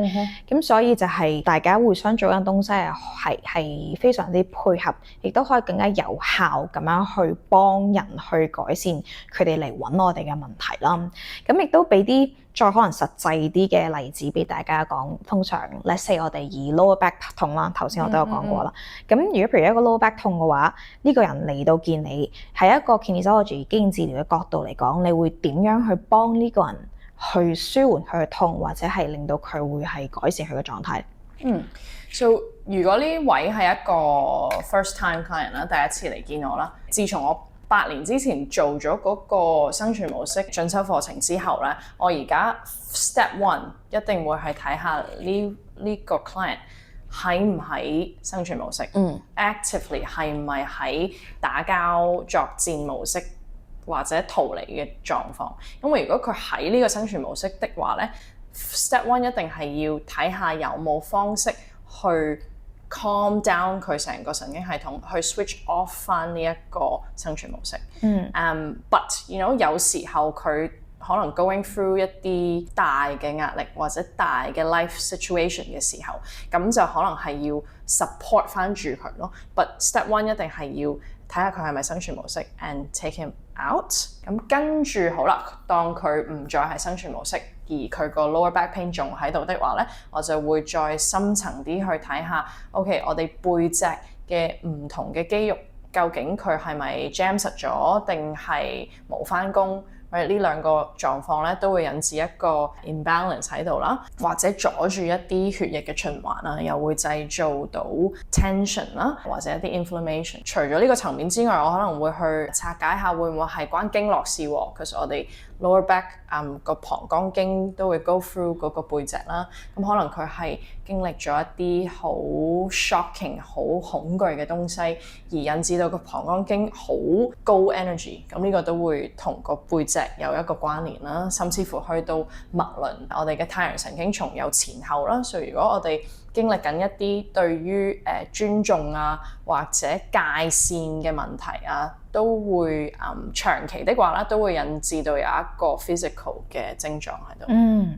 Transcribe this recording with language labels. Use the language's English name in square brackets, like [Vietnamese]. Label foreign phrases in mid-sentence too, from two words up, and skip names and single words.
[Cantonese] 咁所以就係大家互相做緊東西係非常之配合，亦都可以更加有效咁樣去幫人去改善佢哋嚟揾我哋嘅問題啦。咁亦都俾啲再可能實際啲嘅例子俾大家講。通常 [English] let's say [Cantonese] 我哋以 [English] lower back [Cantonese] 痛啦，頭先我都有講過啦。咁如果譬如一個 [English] lower back [Cantonese] 痛嘅話，呢個人嚟到見你，喺一個 kinesiology 肌腱治療嘅角度嚟講，你會點樣去幫呢個人去舒緩佢嘅痛，或者係令到佢會係改善佢嘅狀態？So 如果呢位係一個 [English] first time client [Cantonese] 啦，第一次嚟見我啦，自從我8年之前做咗嗰個生存模式進修課程之後咧，我而家 [English] step one [Cantonese] 一定會係睇下呢個 client 喺唔喺生存模式，actively 係唔係喺打交作戰模式或者逃離嘅狀況。因為如果佢喺呢個生存模式的話咧 ， [English] step one [Cantonese] 一定係要睇下有冇方式去 [English] calm down [Cantonese] 佢成個神經系統，去 [English] switch off [Cantonese] 翻呢一個生存模式。But 有時候佢可能 [English] going through [Cantonese] 一啲大嘅壓力或者大嘅 [English] life situation [Cantonese] 嘅時候，咁就可能係要 support 翻住佢咯。 [English] But step one [Cantonese] 一定係要睇下佢係咪生存模式 [English] and take him out。 [Cantonese] 咁跟住好啦，當佢唔再係生存模式，而佢個 [English] lower back pain [Cantonese] 仲喺度的話咧，我就會再深層啲去睇下 ，OK， 我哋背脊嘅唔同嘅肌肉究竟佢係咪 jam 實咗，定係冇返工？呢兩個狀況咧都會引致一個 imbalance 喺度啦，或者阻住一啲血液嘅循環啦，又會製造到 tension 啦，或者一啲 inflammation。除咗呢個層面之外，我可能會去拆解下會唔會係關經絡事喎。其實我哋 [English] lower back [Cantonese] 個膀胱經都會 [English] go through [Cantonese] 嗰個背脊啦，咁可能佢係經歷咗一啲好 shocking、好恐懼嘅東西，而引致到個膀胱經好高 energy， 咁呢個都會同個背脊有一個關聯啦，甚至乎去到脈輪，我哋嘅太陽神經叢有前後啦，所以如果我哋經歷緊一啲對於尊重啊或者界線嘅問題啊，都會長期的話咧，都會引致到有一個 physical 嘅症狀喺度。